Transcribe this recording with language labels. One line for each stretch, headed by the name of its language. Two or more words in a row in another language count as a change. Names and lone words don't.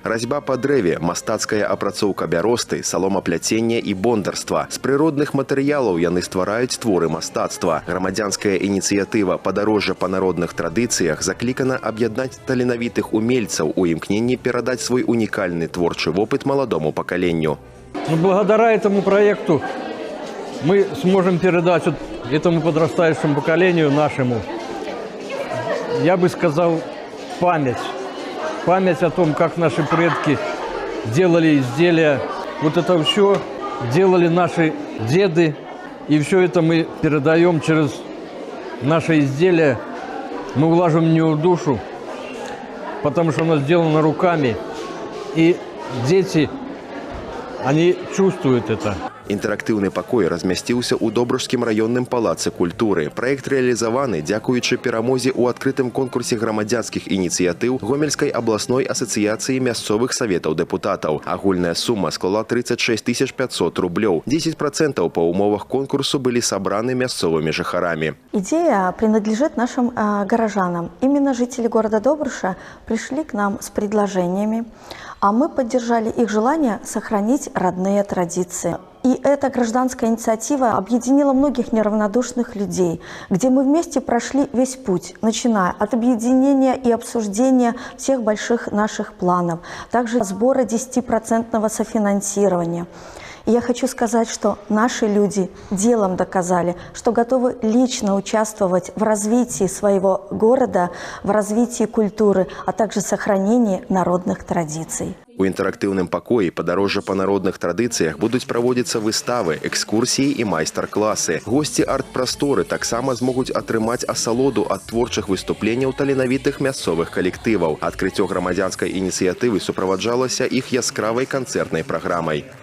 Belarusian: Разьба па дрэве, мастацкая апрацоўка бяросты, саломапляценне і бондарства. З прыродных матэрыялаў яны ствараюць творы мастацтва. Грамадзянская ініцыятыва «Падарожжа па народных традыцыях» заклікана аб'яднаць таленавітых умельцаў у імкненні перадаць свой унікальны творчы вопыт маладому пакаленню.
Russian: Благодаря этому проекту мы сможем передать этому подрастающему поколению нашему, я бы сказал, память. Память о том, как наши предки делали изделия. Вот это все делали наши деды. И все это мы передаем через наши изделия. Мы вложим в него душу, потому что оно сделано руками. И дети, они чувствуют это.
Belarusian: Інтэрактыўны пакой размясціўся ў Добрушскім раённым палацы культуры. Праект рэалізаваны дзякуючы перамозе ў адкрытым конкурсе грамадзянскіх ініцыятыў Гомельскай абласной асацыяцыі мясцовых саветаў дэпутатаў. Агульная сума склала 36 500 рублёў. 10% па умовах конкурсу былі сабраны мясцовымі жыхарамі.
Russian: Идея принадлежит нашим горожанам. Именно жители города Добруша пришли к нам с предложениями, а мы поддержали их желание сохранить родные традиции. И эта гражданская инициатива объединила многих неравнодушных людей, где мы вместе прошли весь путь, начиная от объединения и обсуждения всех больших наших планов, также сбора 10% софинансирования. И я хочу сказать, что наши люди делом доказали, что готовы лично участвовать в развитии своего города, в развитии культуры, а также сохранении народных традиций.
Belarusian: У інтэрактыўным пакоі «Падарожжа па народных традыцыях» будуць праводзіцца выставы, экскурсіі і майстар-класы. Госці арт-прасторы таксама змогуць атрымаць асалоду ад творчых выступленняў таленавітых мясцовых калектываў. Адкрыццё грамадзянскай ініцыятывы суправаджалася іх яскравай канцэртнай праграмай.